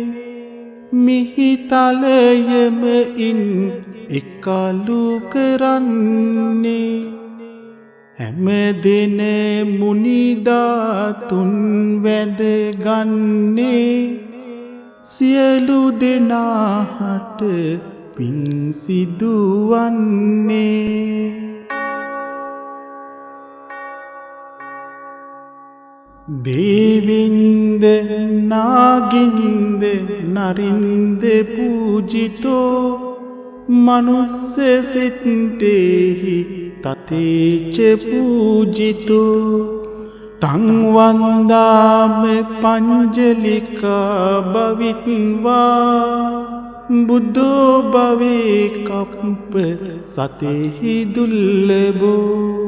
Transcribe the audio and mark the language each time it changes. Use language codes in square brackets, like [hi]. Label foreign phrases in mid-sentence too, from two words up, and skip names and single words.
[si] මිහිතලයම ඉන් එකලු කරන්නේ හැම දෙන මුනිධාතුන් වැදගන්නේ සියලු දෙනාහට පින් [pi] සිදුවන්නේ දේවින්ද නාගින්ද නරින්ද පූජිතෝ මනුස්ස සිට්ටේහි තතේච පූජිතෝ තං වන්දාම පංජලිකා භවිත්වා බුද්ධෝ භවේ කප්ප සතේහි දුල්ලබෝ